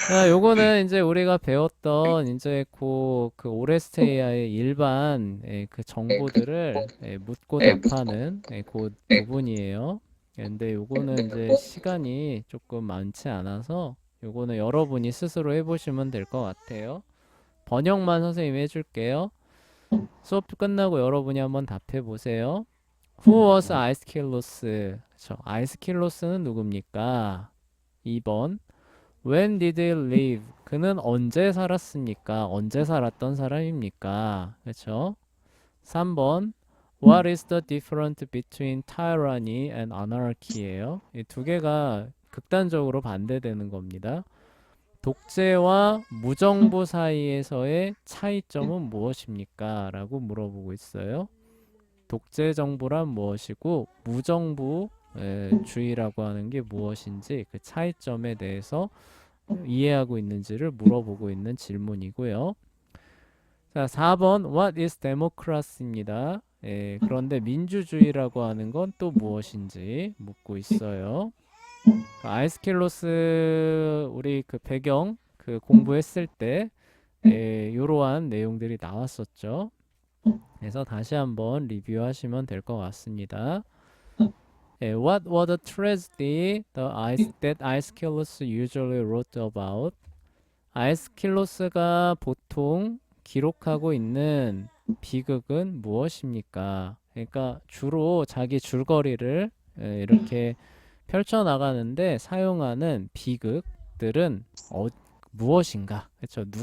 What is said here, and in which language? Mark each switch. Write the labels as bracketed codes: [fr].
[ko] 요거는 이제 우리가 배웠던 이제 그 오레스트 AI의 일반 그 정보들을 묻고 답하는 그 부분이에요. 근데 요거는 이제 시간이 조금 많지 않아서 요거는 여러분이 스스로 해보시면 될 것 같아요. 번역만 선생님이 해줄게요. 수업 끝나고 여러분이 한번 답해 보세요. [en] Who was 아이스킬로스? [ko] 그쵸? 아이스킬로스는 누굽니까? 2번 [en] When did he live? [ko] 그는 언제 살았습니까? 언제 살았던 사람입니까? 그렇죠? [en] 3번 What is the difference between tyranny and anarchy예요. [ko] 이 두 개가 극단적으로 반대되는 겁니다. 독재와 무정부 사이에서의 차이점은 무엇입니까? 라고 물어보고 있어요. 독재 정부란 무엇이고 무정부 주의라고 하는 게 무엇인지 그 차이점에 대해서 이해하고 있는지를 물어보고 있는 질문이고요. 자, 4번 [en] What is democracy [ko] 입니다. 그런데 민주주의라고 하는 건 또 무엇인지 묻고 있어요. 아이스킬로스 우리 그 배경 그 공부했을 때 이러한 내용들이 나왔었죠. 그래서 다시 한번 리뷰하시면 될 것 같습니다. [en] What was the tragedy that Aeschylus usually wrote about? [ko] 아에스킬로스가 보통 기록하고 있는 비극은 무엇입니까? 그러니까 주로 자기 줄거리를 이렇게 펼쳐나가는데 사용하는 비극들은 무엇인가? 그렇죠?